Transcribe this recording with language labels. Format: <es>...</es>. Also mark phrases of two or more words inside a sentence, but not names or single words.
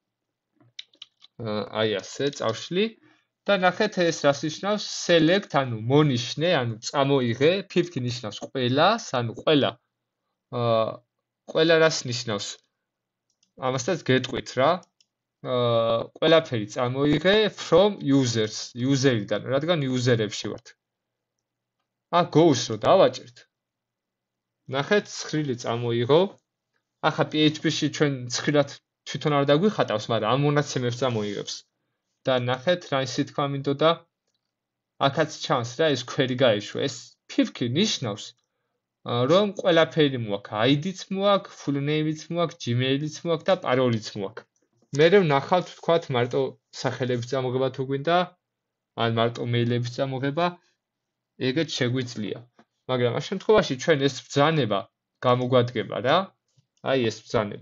<ka>აი ასე წავშლი და ნახეთ ეს რას ნიშნავს select, ანუ მონიშნე, ანუ წამოიღე, ფიფქი ნიშნავს ყველას, ანუ ყველა რას ნიშნავს. ამასაც გეტყვით რა. ყველაფერი წამოიღე</ka> <en>from users,</en> <ka>user-დან, რადგან user-ებში ვართ. აქ goes რო დავაჭერთ. ნახეთ, ცხრილი წამოიღო. ახლა PHP-ში ჩვენ ცხრილად თვითონ არ დაგვიხატავს, მაგრამ ამ მონაცემებს წამოიღებს. და ნახეთ, რა ისე თქვა მინდოდა. აქაც ჩანს რა, ეს query გაიშვა. ეს ფიფქი ნიშნავს, რომ ყველაფერი მოაქვს, ID-ც მოაქვს,</ka> <en>full name-</en> <ka>იც მოაქვს, Gmail-იც მოაქვს და parole-იც მოაქვს. მე ვნახავთ, თქვათ, მარტო სახელების წამოღება თუ გვინდა, ან მარტო მეილების წამოღება, ეგეც შეგვიძლია. მაგრამ ამ შემთხვევაში ჩვენ ეს ბრძანება გამოგვადგება რა. აი ეს ბრძანება.</ka>